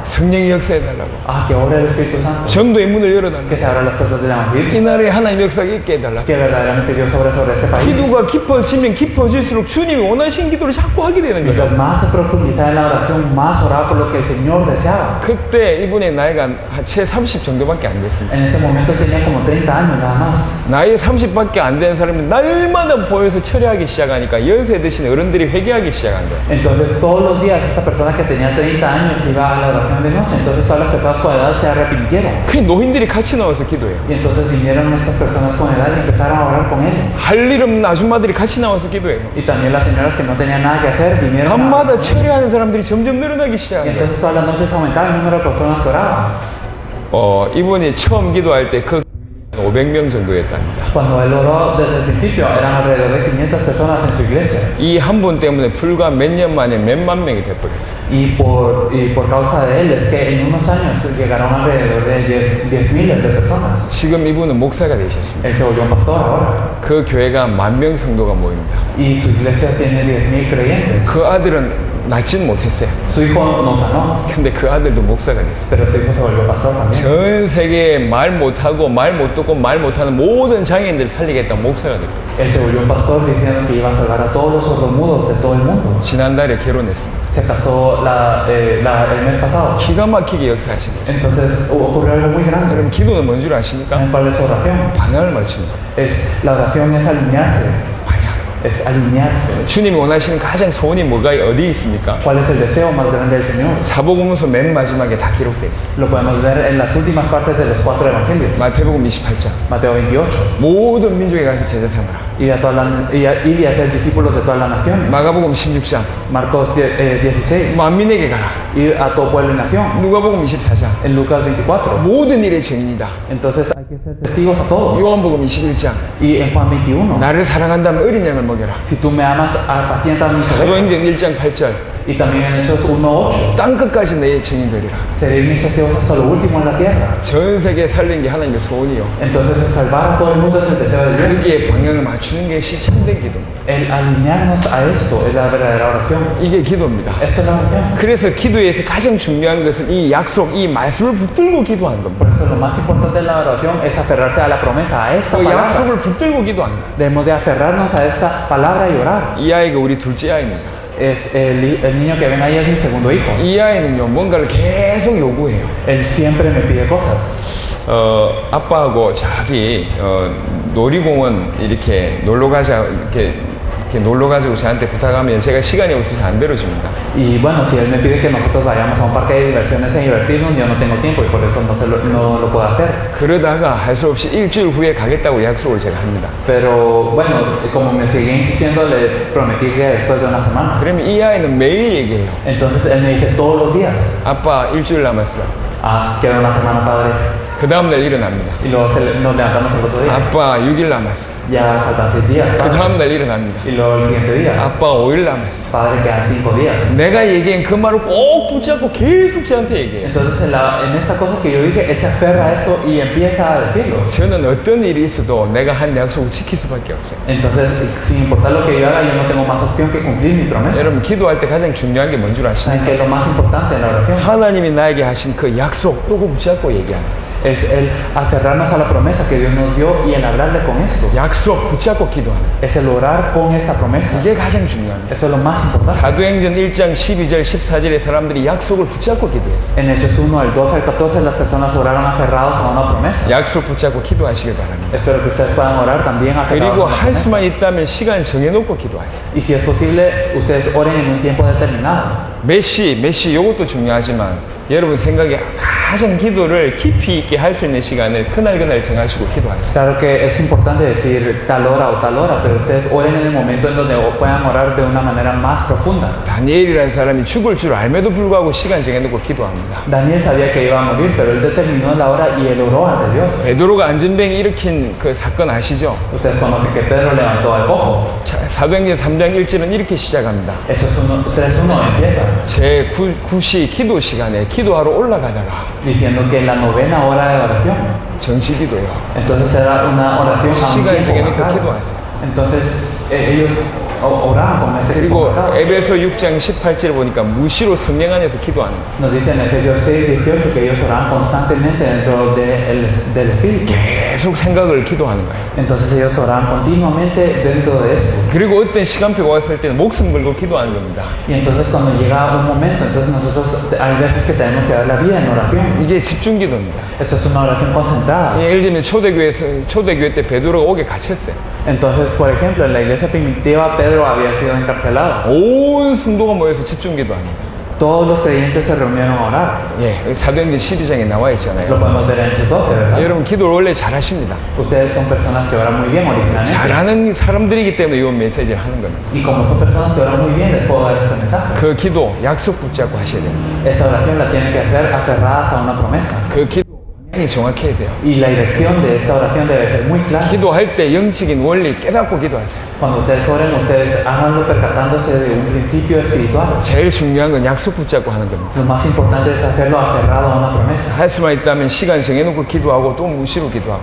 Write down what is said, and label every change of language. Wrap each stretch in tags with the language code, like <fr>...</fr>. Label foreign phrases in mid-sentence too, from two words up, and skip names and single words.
<ko>성령이 역사해달라고.</ko> <es>Que obre el Espíritu Santo,</es> <ko>전도의 문을 열어달라고.</ko> <es>que se abran las puertas del evangelismo,</es> <ko>이 나라에 하나님 역사가 있게 해달라고.</ko> <es>que verdaderamente Dios obre sobre este país.</es> <ko>기도가 깊어지면 깊어질수록 주님이 원하시는 기도를 자꾸 하게 되는 거예요.</ko> <es>Mientras más se profundizaba en la oración, más oraba por lo que el Señor deseaba.</es> <ko>그때 이분의 나이가 채 30 정도밖에 안 됐습니다.</ko> <es>En ese momento tenía como 30 años nada más.</es> <ko>나이 30밖에 안 되는 사람이 날마다 보여서 철회하기 시작하니까 연세 드신 어른들이 회개하기 시작한 거예요.</ko> <es>Entonces todos los días esta persona que tenía 30 años iba a la oración de noche. Entonces todas las personas con edad se arrepintieron.</es> <ko>그 노인들이 같이 나와서 기도해요.</ko> <es>Y entonces vinieron estas personas con edad y empezaron a orar con él.</es> <ko>할 일 없는 아줌마들이 같이 나와서 기도해요.</ko> <es>Y también las señoras que no tenían nada que hacer vinieron.</es> <ko>밤마다 철회하는 사람들이 점점 늘어나기</ko> <es>Y</es> <ko>시작한 거예요.</ko> <es>entonces todas las noches aumentaba el número de personas que oraban.</es> <ko>이분이 처음 기도할 때 그 500명 정도였답니다.</ko> <es>Cuando él oró desde el principio eran alrededor de 500 personas en su iglesia.</es> <ko>이 한 분 때문에 불과 몇 년 만에 몇만 명이 돼버렸어요.</ko> <es>Y por causa de él es que en unos años llegaron alrededor de 10 miles de personas.</es> <ko>지금 이분은 목사가 되셨습니다.</ko> <es>Él se volvió un pastor ahora.</es> <ko>그 교회가 10,000명 성도가 모입니다.</ko> <es>Y su iglesia tiene 10,000 creyentes.</es> <ko>그 아들은 낫지는 못했어요.</ko> <es>Su hijo no sanó,</es> <ko>근데 그 아들도 목사가 됐어요.</ko> <es>pero su hijo se volvió pastor también.</es> <ko>전 세계에 말 못하고 말 못 듣고 말 못하는 모든 장애인들을 살리겠다고 목사가 됐어요.</ko> <es>Él se volvió un pastor diciendo que iba a salvar a todos los sordomudos de todo el mundo.</es> <ko>지난달에 결혼했습니다.</ko> <es>Se casó el mes pasado.</es> <ko>기가 막히게 역사하신 거죠.</ko> <es>Entonces ocurrió algo muy grande.</es> <ko>여러분 기도는 뭔 줄 아십니까?</ko> <es>¿Saben cuál es su oración?</es> <ko>방향을 맞추는 거예요.</ko> <es>La oración es alinearse.</es> <ko>방향.</ko> <es>Es alinearse.</es> <ko>주님이 원하시는 가장 소원이 뭐가 어디 있습니까?</ko> <es>¿Cuál es el deseo más grande del Señor?</es> <ko>사복음서 맨 마지막에 다 기록되어 있어요.</ko> <es>Lo podemos ver en las últimas partes de los 4 evangelios.</es> <ko>마태복음 28장.</ko> <es>Mateo 28.</es> <ko>모든 민족에 가서 제자 삼으라.</ko> <es>Y a hacer discípulos de todas las naciones.</es> <ko>마가복음 16장.</ko> <es>Marcos 16.</es> <ko>만민에게 가라.</ko> <es>Ir a todo pueblo y nación.</es> <ko>누가복음 24장.</ko> <es>En Lucas 24.</es> <ko>모든 일의 증인이다.</ko> <es>Entonces hay que ser testigos a todos.</es> <ko>요한복음 21장.</ko> <es>Y en Juan 21.</es> <ko>나를 사랑한다면 어린 양을 먹여라.</ko> <es>Si tú me amas, apacienta mis ovejas.</es> <ko>사도행전 1장 8절.</ko> <es>Y también en Hechos 1:8.</es> <ko>땅 끝까지 내 증인 되리라.</ko> <es>Seré mis deseos hasta lo último en la tierra.</es> <ko>전 세계 살린 게 하나님의 소원이요.</ko> <es>Entonces el salvar a todo el mundo es el deseo de Dios.</es> <ko>거기에 방향을 맞추는 게 실천된 기도입니다.</ko> <es>El alinearnos a esto es la verdadera oración.</es> <ko>이게 기도입니다.</ko> <es>Esto es la oración.</es> <ko>그래서 기도에서 가장 중요한 것은 이 약속, 이 말씀을 붙들고 기도하는 겁니다.</ko> <es>Por eso lo más importante de la oración es aferrarse a la promesa, a esta</es> <ko>그</ko> <es>palabra.</es> <ko>약속을 붙들고 기도하는 거예요.</ko> <es>Debemos de aferrarnos a esta palabra y orar.</es> <ko>이 아이가 우리 둘째 아이입니다.</ko> <es>El niño que ven ahí es mi segundo hijo.</es> <ko>이 아이는요 뭔가를 계속 요구해요.</ko> <es>Él siempre me pide cosas.</es> <ko>아빠하고 자기 놀이공원 이렇게 놀러 가자 이렇게 이렇게 놀러 가지고 저한테 부탁하면 제가 시간이 없어서 안 들어줍니다.</ko> <es>Y bueno, si él me pide que nosotros vayamos a un parque de diversiones a divertirnos, yo no tengo tiempo y por eso no lo puedo hacer.</es> <ko>그러다가 할 수 없이 일주일 후에 가겠다고 약속을 제가 합니다.</ko> <es>Pero bueno, como me seguía insistiendo, le prometí que después de una semana.</es> <ko>그러면 이 아이는 매일 얘기해요.</ko> <es>Entonces él me dice todos los días,</es> <ko>아빠 일주일 남았어.</ko> <es>ah, queda una semana, padre.</es> <ko>그 다음날 일어납니다.</ko> <es>Y luego nos levantamos el otro día.</es> <ko>아빠 6일 남았어.</ko> <es>Ya faltan 6 días,</es> <ko>그</ko> <es>padre.</es> <ko>다음날 일어납니다.</ko> <es>Y luego el siguiente día,</es> <ko>아빠 5일 남았어.</ko> <es>padre, quedan 5 días.</es> <ko>내가 얘기한 그 말을 꼭 붙잡고 계속 저한테 얘기해요.</ko> <es>Entonces en esta cosa que yo dije, él se aferra a esto y empieza a decirlo.</es> <ko>저는 어떤 일이 있어도 내가 한 약속을 지킬 수밖에 없어요.</ko> <es>Entonces, sin importar lo que yo haga, yo no tengo más opción que cumplir mi promesa.</es> <ko>여러분 기도할 때 가장 중요한 게 뭔 줄</ko> <es>¿Saben</es> <ko>아십니까?</ko> <es>qué es lo más importante en la oración?</es> <ko>하나님이 나에게 하신 그 약속 요거 붙잡고 얘기하는</ko> <es>Es el aferrarnos a la promesa que Dios nos dio y el hablarle con esto.</es> <ko>약속 붙잡고 기도하는</ko> <es>Es el orar con esta promesa.</es> <ko>이게 가장 중요합니다.</ko> <es>Eso es lo más importante.</es> <ko>사도행전 1장 12절 14절에 사람들이 약속을 붙잡고 기도했어요.</ko> <es>En Hechos 1, el 12 al 14, las personas oraron aferrados a una promesa.</es> <ko>약속 붙잡고 기도하시길 바랍니다.</ko> <es>Espero que ustedes puedan orar también aferrados</es> <ko>그리고</ko> <es>a una</es> <ko>할</ko> <es>promesa.</es> <ko>수만 있다면 시간 정해놓고 기도하세요.</ko> <es>Y si es posible, ustedes oren en un tiempo determinado.</es> <ko>메시 이것도 중요하지만 여러분 생각에 가장 기도를 깊이 있게 할 수 있는 시간을 그날 정하시고 기도하세요.</ko> <es>Claro que es importante decir tal hora, pero ustedes oren en el momento en donde puedan orar de una manera más profunda.</es> <ko>다니엘이라는 사람이 죽을 줄 알매도 불구하고 시간 정해놓고 기도합니다.</ko> <es>Daniel sabía que iba a morir, pero él determinó la hora y él oró ante Dios.</es> <ko>베드로가 안전뱅이 일으킨 그 사건 아시죠?</ko> <es>Ustedes conocen que Pedro levantó al cojo.</es> <ko>사도행전 3장 1절은 이렇게 시작합니다.</ko> <es>Hechos 3:1 empieza</es> <ko>제 9시 기도 시간에 기도하러 올라가다가</ko> <es>diciendo que la 9ª hora de oración.</es> <ko>정시 기도요.</ko> <es>Entonces era una oración a un</es> <ko>시간</ko> <es>tiempo</es> <ko>정해놓고</ko> <es>marcado.</es> <ko>기도하세요.</ko> <es>Entonces ellos oraban con ese tiempo</es> <ko>그리고</ko> <es>marcado.</es> <ko>에베소 6장 18절 보니까 무시로 성령 안에서 기도하는 거예요.</ko> <es>Nos dice en Efesios 6:18 que ellos oraban constantemente dentro del Espíritu.</es> <ko>계속 생각을 기도하는 거예요.</ko> <es>Entonces ellos oraban continuamente dentro de esto.</es> <ko>그리고 어떤 시간표가 왔을 때는 목숨 걸고 기도하는 겁니다.</ko> <es>Y entonces cuando llega un momento, entonces nosotros hay veces que tenemos que dar la vida en oración.</es> <ko>이게 집중 기도입니다.</ko> <es>Esto es una oración concentrada.</es> <ko>예를 들면 초대교회 때 베드로가 옥에 갇혔어요.</ko> <es>Entonces, por ejemplo, en la iglesia primitiva Pedro había sido encarcelado.</es> <ko>온 성도가 모여서 집중 기도합니다.</ko> <es>Todos los creyentes se reunieron a orar.</es> <ko>예, 사도행전 12장에 나와</ko> <es>Lo</es> <ko>있잖아요.</ko> <es>podemos ver en Hechos 12, ¿verdad?</es> <ko>여러분 기도를 원래 잘하십니다.</ko> <es>Ustedes son personas que oran muy bien originalmente.</es> <ko>잘하는 사람들이기 때문에 이 메시지를 하는 겁니다.</ko> <es>Y como son personas que oran muy bien, les puedo dar este mensaje.</es> <ko>그 기도 약속 붙잡고 하셔야 됩니다.</ko> <es>Esta oración la tienen que hacer aferradas a una promesa.</es> <ko>그 기도 방향이 정확해야 돼요.</ko> <es>Y la dirección de esta oración debe ser muy clara.</es> <ko>기도할 때 영적인 원리 깨닫고 기도하세요.</ko> <es>Cuando ustedes oren, ustedes háganlo percatándose de un principio espiritual.</es> <ko>제일 중요한 건 약속 붙잡고 하는 겁니다.</ko> <es>Lo más importante es hacerlo aferrado a una promesa.</es> <ko>할 수만 있다면 시간 정해놓고 기도하고 또 무시로 기도하고</ko>